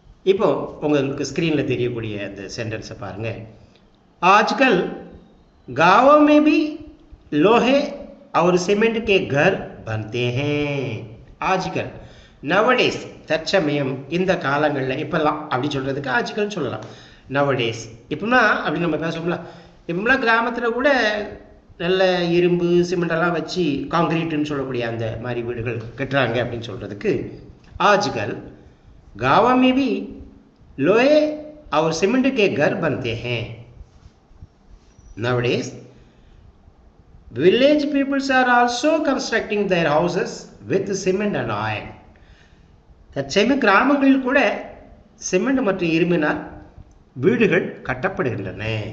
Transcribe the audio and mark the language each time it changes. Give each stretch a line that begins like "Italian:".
Tamil: இப்போ உங்களுக்கு ஸ்க்ரீனில் தெரியக்கூடிய அந்த சென்டென்ஸை பாருங்கள்.
Hindi: ஆஜ்கல் गाँवों में भी लोहे और सीमेंट के घर बनते हैं.
Tamil: ஆஜ்கல் நவடேஸ், தற்சமயம், இந்த காலங்களில், இப்போல்லாம் அப்படி சொல்கிறதுக்கு ஆஜ்கல் சொல்லலாம். நவடேஸ் இப்போம்னா அப்படி நம்ம பேசணும்ல. இப்போம்லாம் கிராமத்தில் கூட நல்ல இரும்பு சிமெண்டெல்லாம் வச்சு காங்கிரீட்டுன்னு சொல்லக்கூடிய அந்த மாதிரி வீடுகள் கட்டுறாங்க அப்படின்னு சொல்கிறதுக்கு ஆஜ்கல்
Hindi: गाँव में भी लोहे और सीमेंट के घर बनते हैं.
English: Nowadays village peoples are also constructing their houses with cement and iron.
Tamil: தற்சமயம் கிராமங்களில் கூட சிமெண்ட் மற்றும் இரும்பினால் வீடுகள் கட்டப்படுகின்றன.